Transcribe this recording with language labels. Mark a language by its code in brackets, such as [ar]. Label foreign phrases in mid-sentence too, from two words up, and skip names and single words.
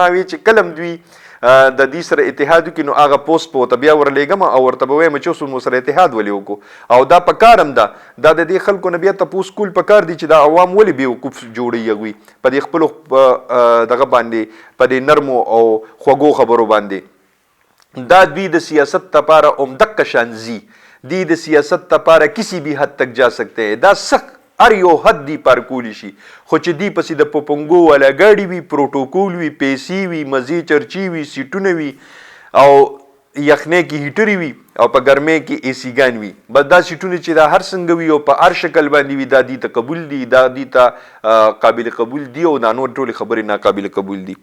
[ps] ما وی چې کله هم دوی د دې سره اتحاد وکړي نو هغه پوسټ به ورته بیا ورلیږم او ورته به وایم چې اوس مو سره اتحاد ولې وکړو او دا پکار هم ده. دا د دې خلکو نه بیا تپوس کول پکار دي چې دا عوام ولې بیوقوف جوړوي هغوی په دې خپلو دغه باندې په دې نرمو او خوږو خبرو باندې. دا دوی د سیاست لپاره عمدک شانزي دی، د سیاست لپاره [ur] کسی بھی حد تک جا سکتے ہیں. [ps] دا سخت هر یو حد دی پار کولی شي، خو چې دی پسې د پوپنګو والا ګاډي وي، پروټوکول وي، پیسې وي، مزې چرچی وي، سیټونه وي او یخنۍ کې هیټرې وي او په ګرمۍ کې اے سی ګان وي. بس دا سیټونه چې دا هر څنګه وي او په هر شکل باندې وي دا دی ته قبول دي، دا دی ته قابل قبول دي او دا نور ټولې خبرې ناقابل قبول دي.